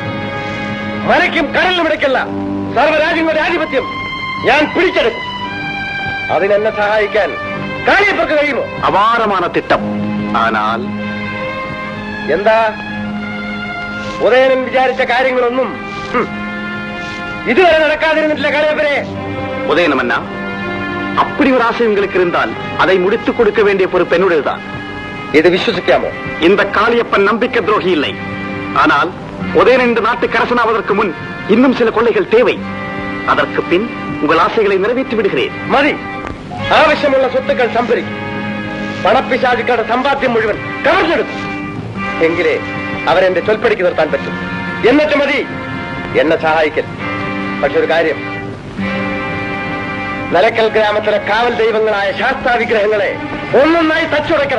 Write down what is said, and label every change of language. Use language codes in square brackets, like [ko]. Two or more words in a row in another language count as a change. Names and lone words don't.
[ml] മലയ്ക്കും കടലിനും ഇടയ്ക്കല്ല സർവ്വരാജ്യങ്ങളുടെ ആധിപത്യം ഞാൻ പിടിച്ചെടുക്കും. അതിനെന്നെ സഹായിക്കാൻ കാളിയപ്പർക്ക് കഴിയുമോ? [ta] അപാരമാണ് திட்டம். ஆனால் [ml] എന്താ? ഉദയനൻ വിചാരിച്ച കാര്യങ്ങളൊന്നും ഇതുവരെ നടക്കാതിരുന്നിട്ടില്ല കാളിയപ്പരെ. [ta] உதயனமன்னா, அப்படி ஒரு ஆசை உங்களுக்கு இருந்தால் அதை முடித்துக் கொடுக்க வேண்டிய பொறுப்பு என்னுடையதுதான். [ml] ഇത് വിശ്വസിക്കാമോ? [ta] இந்த காளியப்பன் நம்பிக்கை துரோகி இல்லை. ஆனால் உதயன் இந்த நாட்டுக்கு அரசனாவதற்கு முன் இன்னும் சில கொள்ளைகள் தேவை. அதற்கு பின் உங்கள் ஆசைகளை நிறைவேற்றி விடுகிறேன். [ml] മതി. ആവശ്യമുള്ള സ്വത്തുക്കൾ സംഭരിക്കും. പണപ്പിശാചുക്കളുടെ സമ്പാദ്യം മുഴുവൻ കവർന്നെടുക്കും. എങ്കിലേ അവരെന്റെ ചൊൽപ്പടിക്ക് നിർത്താൻ പറ്റും. എന്നിട്ട് മതി എന്നെ സഹായിക്കൽ. പക്ഷെ ഒരു കാര്യം, നിലക്കൽ ഗ്രാമത്തിലെ കാവൽ ദൈവങ്ങളായ ശാസ്താ വിഗ്രഹങ്ങളെ ഒന്നൊന്നായി തച്ചുടയ്ക്കണം.